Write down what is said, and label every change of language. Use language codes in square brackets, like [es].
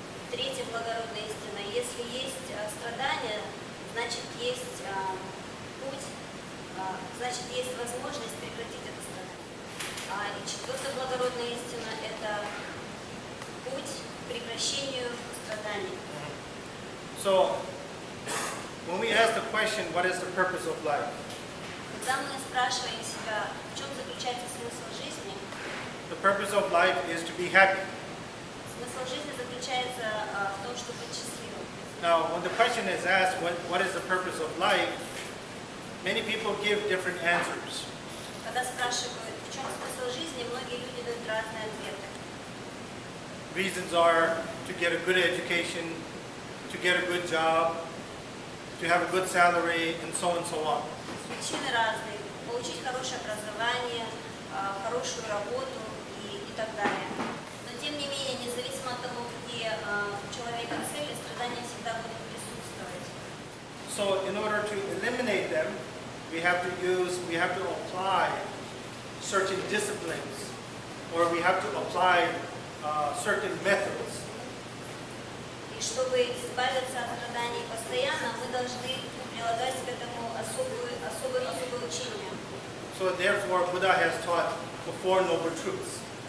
[ru] Третья благородная истина – если есть страдания, значит есть путь, значит есть возможность прекратить это страдание. И четвертая благородная истина – это путь к прекращению страданий. [en] So, when we ask the question, what is the purpose of life? [ru] Когда мы спрашиваем себя, в чем заключается смысл жизни, [en] The purpose of life is to be happy. [ru] смысл жизни заключается в том, чтобы быть счастливым. [en] Now, when the question is asked, what is the purpose of life, many people give different answers. [ru] Когда спрашивают, в чем смысл жизни, многие люди дают разные ответы. [en] Reasons are to get a good education, to get a good job, to have a good salary, and so on. [ru] Причины разные. Получить хорошее образование, хорошую работу и так далее. Но тем не менее, независимо от того, где у человека цели, страдания всегда будут присутствовать. [en] So, in order to eliminate them, we have to apply certain disciplines, or we have to apply certain methods. [ru] И чтобы избавиться от страданий постоянно, мы должны прилагать к этому особое учение. [en] So therefore, Buddha has taught the Four Noble Truths.